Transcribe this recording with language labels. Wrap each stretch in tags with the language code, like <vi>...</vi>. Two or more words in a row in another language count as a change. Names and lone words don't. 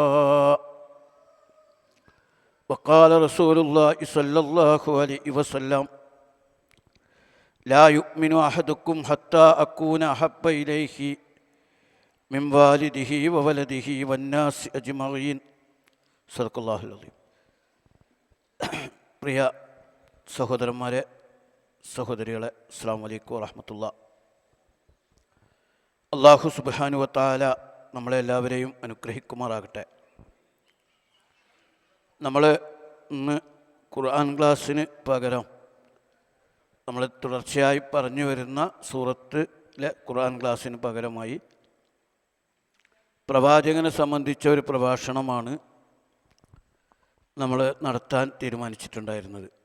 <ar>وقال رسول الله صلى الله عليه وسلم: لا يؤمن أحدكم حتى أكون أحب إليه من والده وولده والناس أجمعين. صدق الله العظيم.</ar> <ml>പ്രിയ സഹോദരന്മാരെ, സഹോദരികളെ,</ml> <ar>السلام عليكم ورحمة الله. الله سبحانه وتعالى</ar> <ml>നമ്മളെല്ലാവരെയും അനുഗ്രഹിക്കുമാറാകട്ടെ. നമ്മൾ ഇന്ന് ഖുർആൻ ക്ലാസ്സിന് പകരം നമ്മൾ തുടർച്ചയായി പറഞ്ഞു വരുന്ന സൂറത്തിലെ ഖുർആൻ ക്ലാസ്സിന് പകരമായി പ്രവാചകനെ സംബന്ധിച്ച ഒരു പ്രഭാഷണമാണ് നമ്മൾ നടത്താൻ തീരുമാനിച്ചിട്ടുണ്ടായിരുന്നത്.</ml>